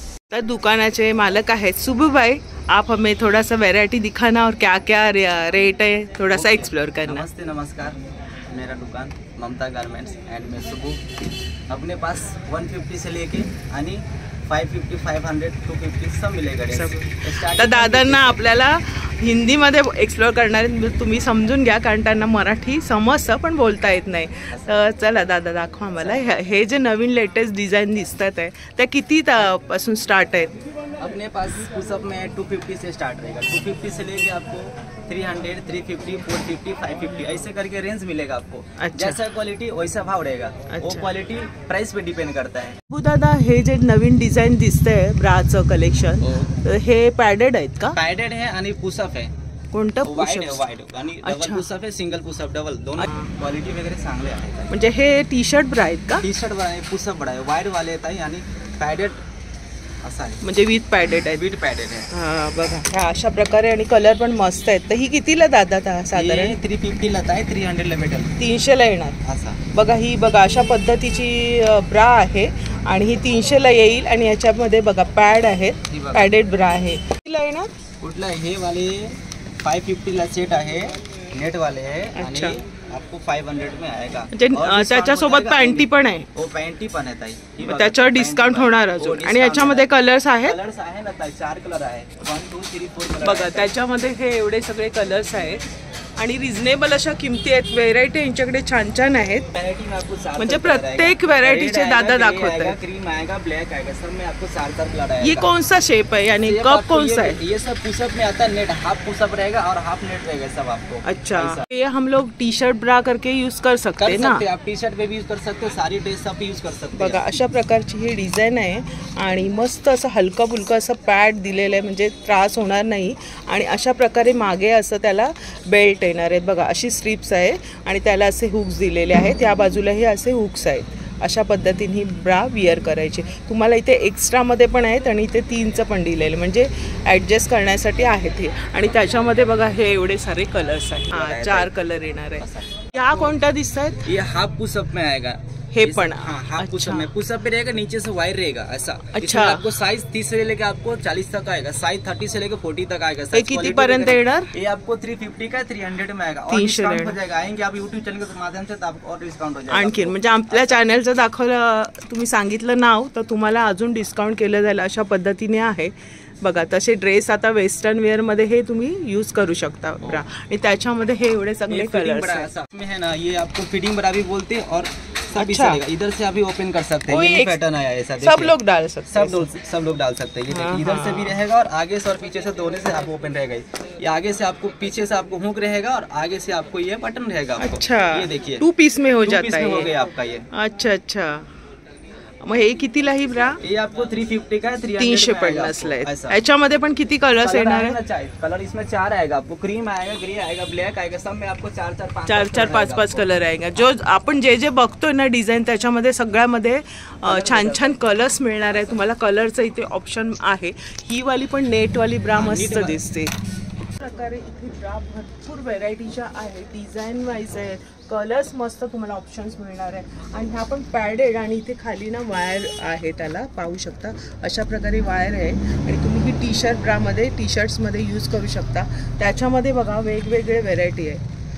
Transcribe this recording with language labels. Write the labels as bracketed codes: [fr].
[mr] तर दुकानाचे मालक आहेत [hi] सुबू भाई, आप हमें थोड़ा सा वैरायटी दिखाना और क्या क्या रेट है थोड़ा सा एक्सप्लोर करना। नमस्ते, नमस्कार। मेरा दुकान ममता गारमेंट्स एंड मैं सुबह अपने पास 150 से लेके आणि 550, 500, 250 सब मिलेगा। [mr] तर दादांना आपल्याला हिंदीमध्ये एक्सप्लोर करणार तुम्ही समजून घ्या, कारण त्यांना मराठी समजतं पण बोलता येत नाही। तर चला दादा दाखवा मला हे जे नवीन लेटेस्ट डिझाईन दिसतात आहे त्या किती पासून स्टार्ट आहेत? [hi] अपने पास पुशअप में 250 से स्टार्ट रहेगा। 250 से लेके आपको 300, 350, 450, 550 ऐसे करके रेंज मिलेगा आपको। अच्छा। जैसा क्वालिटी वैसा भाव रहेगा। अच्छा। वो क्वालिटी प्राइस पे डिपेंड करता है। [mr] हो दादा, हे जे नवीन डिझाईन दिसतंय ब्राचं कलेक्शन, हे पॅडेड आहेत का? पॅडेड आहे आणि पुशअप आहे। कोणतं? वाइड आणि डबल पुशअप आहे, सिंगल पुशअप, डबल दोनों क्वालिटी वगैरे चांगले आहेत। म्हणजे हे टी शर्ट ब्रा आहेत का? टी शर्ट ब्रा आहे, पुशअप ब्रा आहे, वाइड वाले आहेत आणि पॅडेड असं आहे, म्हणजे विथ पॅडेड आहे। विथ पॅडेड आहे। हा बघा, ह्या अशा प्रकारे आणि कलर पण मस्त आहेत। तर ही कितीला दादा साधारण? 350 ला आहे, 300 ला भेटेल, 300 ला येणार। असा बघा, ही बघा अशा पद्धतीची ब्रा आहे आणि ही 300 ला येईल आणि याच्यामध्ये बघा पॅड आहेत, पॅडेड ब्रा आहे। कितीला येणार? कुठला हे वाले 550 ला सेट आहे, नेट वाले आहे आणि [hi] आपको 500 में आएगा। [mr] म्हणजे त्याच्यासोबत पॅन्टी पण आहे? हो, पॅन्टी पण आहे ताई, त्याच्यावर डिस्काउंट होणार अजून। आणि याच्यामध्ये कलर्स आहेत? कलर्स आहे ना ताई, 4 कलर आहे, 1 2 3 4 कलर बघा त्याच्यामध्ये हे एवढे सगळे कलर्स आहेत आणि रिजनेबल अशा किमती आहेत। व्हेरायटी यांच्याकडे छान आहेत, म्हणजे प्रत्येक व्हेरायटीचे दादा दाखवत आहेत। [hi] क्रीम आएगा, ब्लैक आएगा, सब में आपको 4 कलर आएगा। ये कौन सा शेप है, यानी कप कौन सा है? ये सब पुशअप में आता है, नेट हाफ पुशअप रहेगा और हाफ नेट रहेगा सब आपको। अच्छा, ये हम लोग टी शर्ट ब्रा करके यूज कर सकते हैं ना? आप टी शर्ट पे भी यूज कर सकते हो, सारी ड्रेस सब यूज कर सकते हो। [mr] बघा अशा प्रकारची ही डिझाईन आहे आणि मस्त असं हलका फुलका असं पॅड दिलेलं आहे, म्हणजे त्रास होणार नाही। आणि अशा प्रकारे मागे असं त्याला बेल्ट येणार आहेत। बघा अशी स्ट्रिप्स आहे आणि त्याला असे हुक्स दिलेले आहेत, या बाजूलाही असे हुक्स आहेत। अशा पद्धतीने ही ब्रा विअर करायची। तुम्हाला इथे एक्स्ट्रामध्ये पण आहेत आणि इथे 3चं पण दिलेलं, म्हणजे ॲडजस्ट करण्यासाठी आहेत हे। आणि त्याच्यामध्ये बघा हे एवढे सारे कलर्स आहेत, 4 कलर येणार आहे। या कोणत्या दिसत आहेत? [hi] ये हाफ पुशअप में आएगा, [mr] हे पण [hi] हाफ पुशअप में, पुशअप पे रहेगा, नीचे से वायर रहेगा ऐसा। अच्छा, आपको साइज 30 से लेके आपको 40 तक आएगा, साइज 30 से लेके 40 तक आएगा। [mr] हे किती पर्यंत येणार? [hi] ये आपको 350 का 300 में आएगा और डिस्काउंट हो जाएगा। आएंगे आप YouTube चैनल के माध्यम से, आपको और डिस्काउंट हो जाएगा। [mr] आणखीन म्हणजे आपल्या चॅनलचं दाखवलं, तुम्ही सांगितलं नाव तर तुम्हाला अजून डिस्काउंट केलं जाईल, अशा पद्धतीने आहे। बघा तसे ड्रेस आता वेस्टर्न वेअर मध्ये हे तुम्ही यूज करू शकता ब्रा, आणि त्याच्यामध्ये हे एवढे सगळे कलर्स [hi] है ना। ये आपको फिटिंग ब्रा भी बोलते हैं और सब भी चलेगा, इधर से अभी ओपन कर सकते हैं। ये पैटर्न आया ऐसा, सब लोग डाल सकते हैं, सब लोग डाल सकते हैं। ये देखिए, इधर से भी रहेगा और आगे से और पीछे से दोनों से आपको ओपन रहेगा। ये आगे से आपको, पीछे से आपको हुक रहेगा और आगे से आपको ये बटन रहेगा। अच्छा, ये देखिए 2 पीस में हो जाता है, हो गया आपका ये। [mr] अच्छा, मग हे कितीला ही ब्रा? [hi] ये आपको 350 का [mr] 350 ला आहे। याच्यामध्ये पण किती कलर्स येणार आहे? [hi] कलर इसमें 4 आएगा आपको, क्रीम आएगा, ग्रे आएगा, ब्लैक आएगा, सब में आपको 4 5 कलर आएगा। [mr] जो आपण जे बघतोय ना डिझाईन, त्याच्यामध्ये सगळ्यामध्ये छान कलर्स मिळणार आहे तुम्हाला। कलरचं इथे ऑप्शन आहे। ही वाली पण नेट वाली ब्रा मस्त दिसते। प्रकारे इथे ब्रा भरपूर व्हेरायटीच्या आहेत, डिझाईन वाईज आहेत, कलर्स मस्त तुम्हाला ऑप्शन्स मिळणार आहे। आणि ह्या पण पॅडेड आणि इथे खाली ना वायर आहे, त्याला पाहू शकता अशा प्रकारे वायर आहे आणि तुम्ही ही टी शर्ट ब्रामध्ये, टी शर्ट्समध्ये यूज करू शकता। त्याच्यामध्ये बघा वेगवेगळे व्हेरायटी आहे।